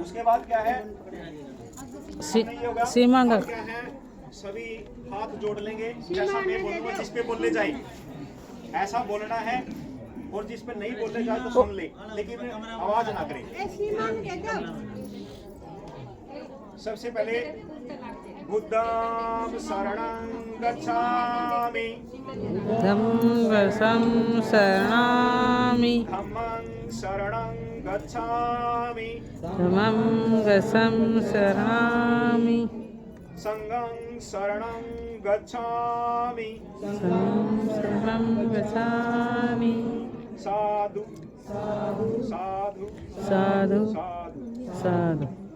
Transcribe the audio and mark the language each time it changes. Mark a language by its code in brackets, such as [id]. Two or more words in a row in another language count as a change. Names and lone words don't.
[hi] उसके बाद क्या है, सीमा क्या है, सभी हाथ जोड़ लेंगे, जैसा मैं बोलूंगा जिस पे बोलने जाए ऐसा बोलना है, और जिस पे नहीं बोलने जाए तो सुन ले, लेकिन आवाज ना करे। सबसे पहले [pi] बुद्धं शरणं गच्छामि, धम्मं शरणामि, धम्मं शरणं गच्छामि, धम्मं शरणामि, संघं शरणं गच्छामि, शरणं गच्छामि। साधु साधु साधु साधु साधु। साधु।